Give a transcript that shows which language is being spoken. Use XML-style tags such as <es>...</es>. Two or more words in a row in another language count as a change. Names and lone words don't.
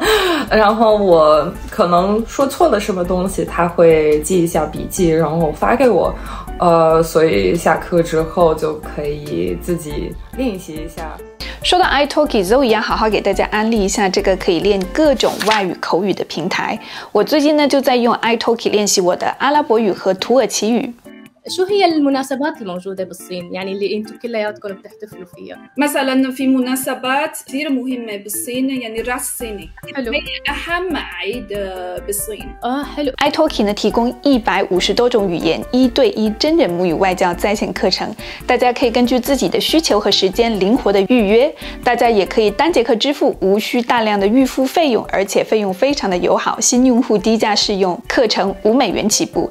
<zh>然后我可能说错了什么东西，他会记一下笔记，然后发给我。所以下课之后就可以自己练习一下。说到 italki，Zoe 要好好给大家安利一下这个可以练各种外语口语的平台。我最近呢就在用 italki 练习我的阿拉伯语和土耳其语。</zh> <ar>شو هي المناسبات الموجودة بالصين؟ يعني اللي انتم كلياتكم بتحتفلوا فيها؟ مثلا في مناسبات كثير مهمة بالصين يعني الرأس الصيني حلو هي أهم عيد بالصين حلو</ar> <zh>italki 呢提供150多种语言1对1真人母语外教在线课程，大家可以根据自己的需求和时间灵活的预约，大家也可以单节课支付，无需大量的预付费用，而且费用非常的友好，新用户低价试用，课程$5起步。</zh>